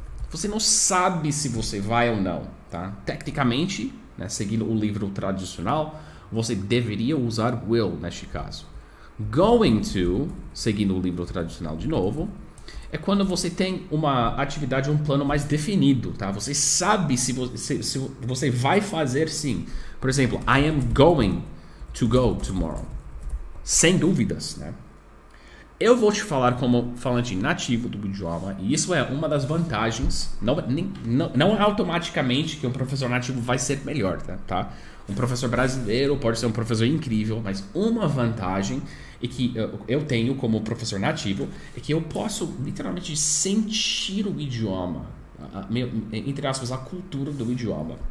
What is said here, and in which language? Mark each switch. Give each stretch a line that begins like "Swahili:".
Portuguese: Você não sabe se você vai ou não, tá? Tecnicamente, né, seguindo o livro tradicional, você deveria usar will neste caso. Going to, seguindo o livro tradicional de novo, é quando você tem uma atividade, um plano mais definido, tá? Você sabe se você vai fazer sim. Por exemplo,
English: I am going to go tomorrow.
Portuguese: Sem dúvidas, né? Eu vou te falar como falante nativo do idioma, e isso é uma das vantagens. Não é automaticamente que um professor nativo vai ser melhor, tá? Um professor brasileiro pode ser um professor incrível, mas uma vantagem é que eu tenho como professor nativo é que eu posso literalmente sentir o idioma, entre aspas, a cultura do idioma.